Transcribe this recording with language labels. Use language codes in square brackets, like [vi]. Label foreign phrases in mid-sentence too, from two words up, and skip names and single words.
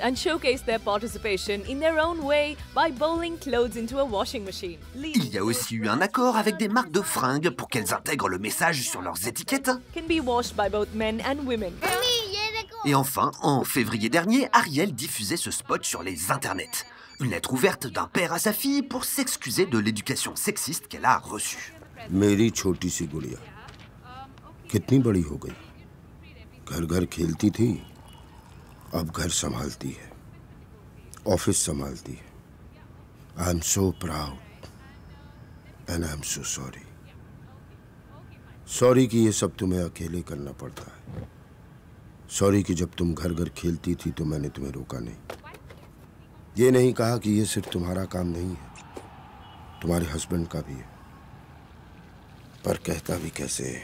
[fr] Il y a aussi eu un accord avec des marques de fringues pour qu'elles intègrent le message sur leurs étiquettes. Et enfin, en février dernier, Ariel diffusait ce spot sur les internets. Une lettre ouverte d'un père à sa fille pour s'excuser de l'éducation sexiste qu'elle a reçue. [hi] मेरी छोटी सी गुड़िया कितनी बड़ी हो गई घर घर खेलती थी अब घर संभालती है ऑफिस संभालती है [en] I am so proud and I am so sorry [hi] सॉरी कि ये सब तुम्हें अकेले करना पड़ता है सॉरी कि जब तुम घर घर खेलती थी तो मैंने तुम्हें रोका नहीं ये नहीं कहा कि ये सिर्फ तुम्हारा काम नहीं है तुम्हारे हस्बैंड का भी है पर कहता भी कैसे है